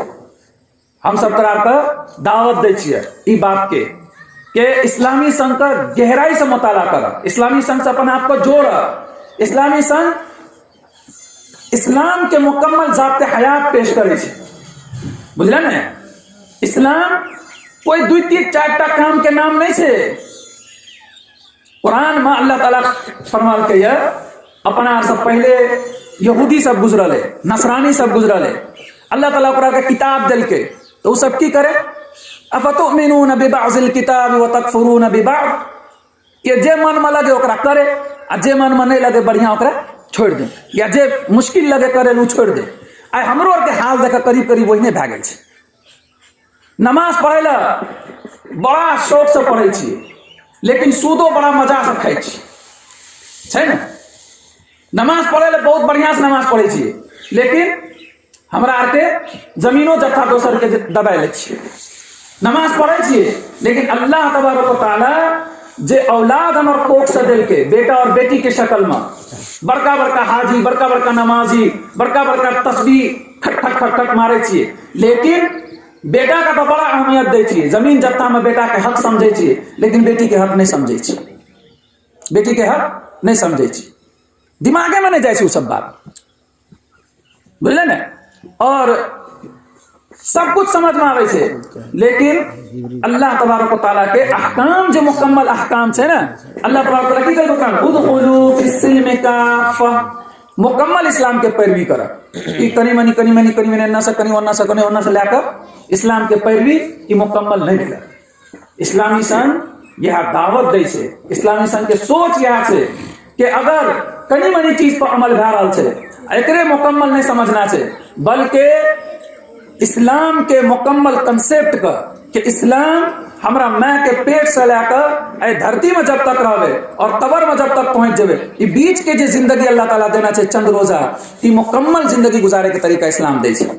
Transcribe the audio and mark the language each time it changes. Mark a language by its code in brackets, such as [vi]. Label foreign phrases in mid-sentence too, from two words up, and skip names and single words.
[mai] हम सब तोरा का दावत दै छियै ई बात के इस्लामी संघ का गहराई से मुताला कर, इस्लामी संघ से अपन आप को जोड़। इस्लामी संघ इस्लाम के मुकम्मल ज़ाब्ते हयात पेश करे छे, बुझल ने। इस्लाम कोई दुई तीन चारटा काम के नाम नहीं छे। कुरान में अल्लाह ताला फरमाल के अपना सब पहले यहूदी सब गुजरले, नसरानी सब गुजरले, अल्लाह ताला ओकरा के किताब दिल के तो सब की करे, [ar] أفتؤمنون ببعض الكتاب وتكفرون ببعض, [mai] के जे मन में लगे ओकरा करे आ जे मन में नहीं लगे बढ़िया ओकरा छोड़ दे, या जे मुश्किल लगे करे लू छोड़ दे। आइ हमरो और के हाल देख करीब करीब वही भए गेल छै। नमाज पढ़े ला बड़ा शौक से पढ़े छी, लेकिन सूदो बड़ा मजा से खाई छी, छै ने। नमाज पढ़े ला बहुत बढ़िया से नमाज पढ़े छी, लेकिन हमरा आर के जमीनो जत्था दोसर के दबाए ले छी। नमाज पढ़े छी, लेकिन [ar] الله تبارك وتعالى [mai] जे औलाद हमर कोख से दिल के बेटा और बेटी के शक्ल में बड़का बड़का हाजी, बड़का बड़का नमाजी, बड़का बड़का तस्बीह खट खट खट खट मारे छिए, लेकिन बेटा का तो बड़ा अहमियत दै छिए। जमीन जत्था में बेटा के हक समझे छिए, लेकिन बेटी के हक नहीं समझे छिए, बेटी के हक नहीं समझे छिए, दिमागे में नहीं जाए उ सब बात, बुझले ने। और सब कुछ समझ में आवे छे, लेकिन [ar] الله تبارك وتعالى [mai] के अहकाम जो मुकम्मल अहकाम छे ना, [ar] الله تبارك وتعالى [mai] की कहै दुकान [ar] ادخلوا في السلم كافة, [mai] मुकम्मल इस्लाम के पैरवी कर। कि कनी मनी एन्ना से कनी ओन्ना से लेकर इस्लाम के पैरवी ई मुकम्मल नहीं कर। इस्लामी संघ यह दावत दै छे, इस्लामी संघ के सोच यह छे कि अगर कनी मनी चीज पर अमल भए रहल छे, एकरे मुकम्मल नहीं समझना छे, बल्कि इस्लाम के मुकम्मल कंसेप्ट का कि इस्लाम हमरा माँ के पेट से लेकर धरती में जब तक रहबे और कबर में जब तक पहुंच जाबे, ये बीच के जो जिंदगी अल्लाह ताला देना चाहिए चंद रोजा, ये मुकम्मल जिंदगी गुजारे के तरीका इस्लाम दे छे।